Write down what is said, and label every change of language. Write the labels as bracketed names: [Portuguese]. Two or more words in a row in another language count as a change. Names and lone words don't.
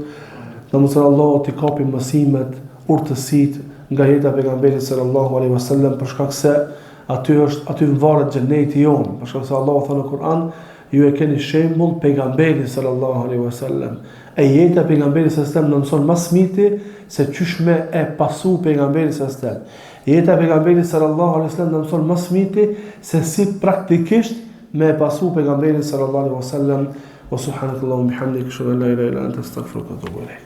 [Albanian] Na mundson Allahu të kapim mësimet, urtësitë nga jeta e pejgamberit [Arabic] صلى الله عليه وسلم, [Albanian] për shkak se aty varet xheneti jon, për shkak se Allahu thënë në Kur'an, ju e keni shembull pejgamberin [Arabic] صلى الله عليه وسلم. [Albanian] E jeta e pejgamberit [Arabic] صلى الله عليه وسلم [Albanian] na mëson më smiti se çysh me e pasu pejgamberin [Arabic] صلى الله عليه وسلم. [Albanian] Jeta e pejgamberit [Arabic] صلى الله عليه وسلم [Albanian] na mëson më smiti se si praktikisht me e pasu pejgamberin [Arabic] صلى الله عليه وسلم. سبحانك اللهم وبحمدك أشهد أن لا إله إلا أنت أستغفرك وأتوب إليك.